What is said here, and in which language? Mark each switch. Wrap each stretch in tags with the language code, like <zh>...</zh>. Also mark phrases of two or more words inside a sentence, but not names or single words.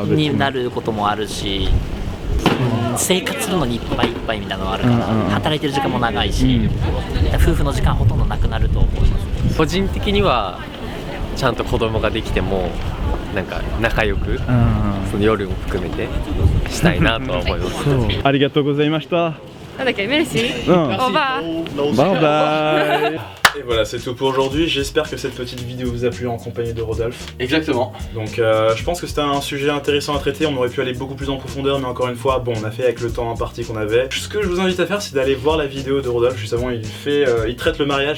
<ja>になることもあるし、生活するのにいっぱいいっぱいみたいなのがあるから、働いてる時間も長いし、夫婦の時間ほとんどなくなると思います。個人的にはちゃんと子供ができてもなんか仲良く、その夜も含めてしたいなとは思います。ありがとうございました。なんだっけ、メルシー？オーバー。</ja> <en>Bye bye.</en> <fr>Et voilà, c'est tout pour aujourd'hui. J'espère que cette petite vidéo vous a plu en compagnie de Rodolphe. Exactement. Donc je pense que c'était un sujet intéressant à traiter. On aurait pu aller beaucoup plus en profondeur, mais encore une fois, bon, on a fait avec le temps imparti qu'on avait. Ce que je vous invite à faire, c'est d'aller voir la vidéo de Rodolphe. Justement, il traite le mariage.</fr>